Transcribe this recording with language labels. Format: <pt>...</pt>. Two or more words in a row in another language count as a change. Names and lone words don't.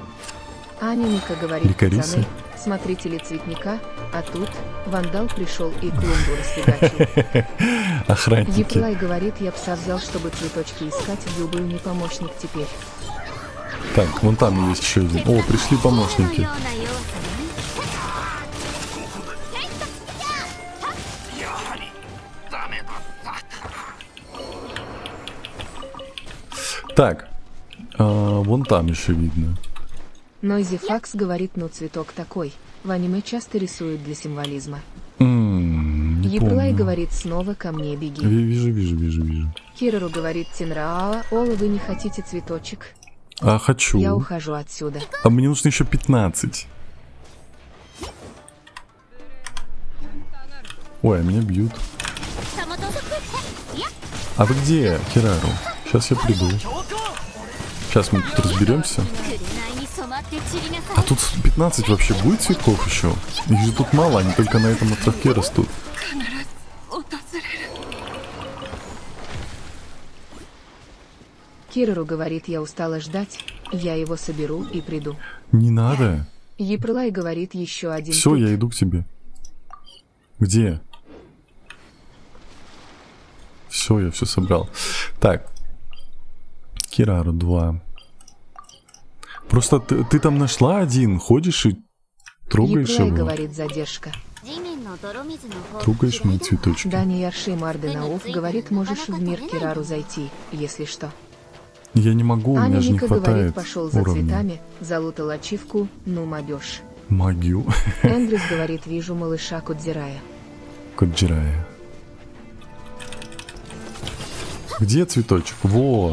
<ru>Аня Ника говорит, Ликарисы? пацаны, смотрите ли цветника, а тут вандал пришел и клумбу расфигачил. Охранники. Еплай говорит, я пса взял, чтобы цветочки искать, был не помощник теперь. Так, вон там есть еще один. О, пришли помощники.</ru> <ja>ような要素ね</ja> <ru>Так, вон там еще видно. Нойзи Факс говорит, ну цветок такой, в аниме часто рисуют для символизма. Не Еплай помню. говорит, снова ко мне беги. Вижу. Кирору говорит, Тинрааа, Ола, вы не хотите цветочек? А, хочу. Я ухожу отсюда. А мне нужно еще 15. Ой, а меня бьют. サモトソクいや А вы где, Кирару? Сейчас я приду. Сейчас мы тут разберемся.</ru> <ja>紅に染まって散りなさ</ja> <ru>А</ru> <ja>い</ja> <ru>тут 15 вообще будет цветков еще? Их же тут мало, они только на этом островке растут. Кирору говорит, я устала ждать, я его соберу и приду. Не надо. Еплай говорит, еще один. Все, тут. я иду к тебе. Где? Все, я все собрал. Так. Кирару 2. Просто ты там нашла один, ходишь и трогаешь Еплай его. говорит, задержка.</ru> <ja>地面の泥水の方</ja> <ru>Трогаешь мои цветочки. Дани Ярши Марденауф говорит, можешь в мир Кирару зайти, если что. Я не могу, у Аня меня же не Ника говорит, хватает пошел за уровня. цветами, залутал ачивку, ну мобеж. Магию. Эндрюс говорит, вижу малыша Кудзирая. Коджирая. Где цветочек? Во!</ru>